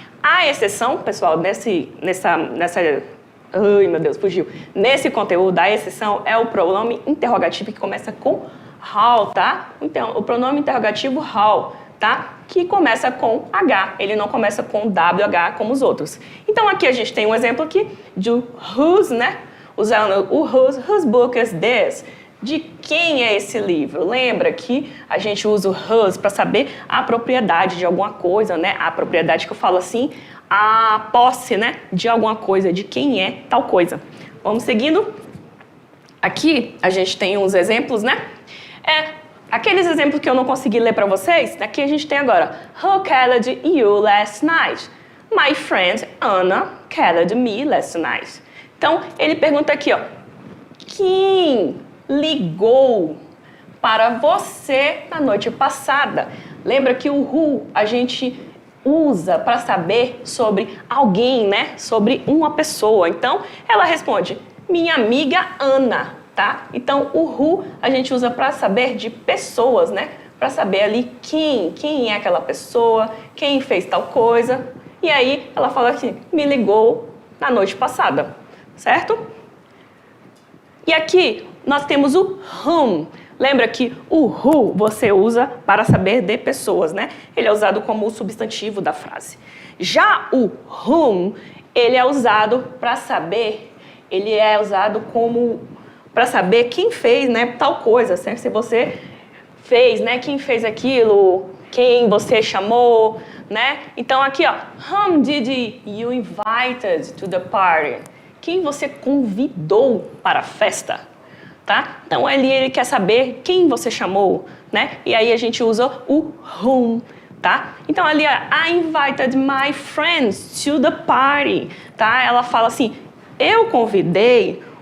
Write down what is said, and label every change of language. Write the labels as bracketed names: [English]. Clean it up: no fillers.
[Portuguese] A exceção, pessoal, nessa ai, meu Deus, fugiu. Nesse conteúdo, a exceção é o pronome interrogativo que começa com how, tá? Então, o pronome interrogativo how, tá? Que começa com H, ele não começa com WH como os outros. Então, aqui a gente tem um exemplo aqui de whose, né? Usando o [English] whose book is this? [Portuguese] De quem é esse livro? Lembra que a gente usa o whose para saber a propriedade de alguma coisa, né? A propriedade que eu falo assim, a posse, né? De alguma coisa, de quem é tal coisa. Vamos seguindo? Aqui a gente tem uns exemplos, né? Aqueles exemplos que eu não consegui ler para vocês, aqui a gente tem agora. [English] Who called you last night? My friend Anna called me last night. [Portuguese] Então, ele pergunta aqui, ó. Quem ligou para você na noite passada? Lembra que o who a gente usa para saber sobre alguém, né? Sobre uma pessoa. Então, ela responde, minha amiga Ana. Tá? Então, o who a gente usa para saber de pessoas, né? Para saber ali quem é aquela pessoa, quem fez tal coisa. E aí, ela fala assim, me ligou na noite passada, certo? E aqui, nós temos o whom. Lembra que o who você usa para saber de pessoas, né? Ele é usado como o substantivo da frase. Já o whom, ele é usado para saber, ele é usado como para saber quem fez, né, tal coisa, se você fez, né, quem fez aquilo, quem você chamou, né? Então aqui, ó, [English] whom did you invited to the party? [Portuguese] Quem você convidou para a festa, tá? Então ali ele quer saber quem você chamou, né? E aí a gente usa o whom, tá? Então ali, [English] I invited my friends to the party, [Portuguese] tá? Ela fala assim, eu convidei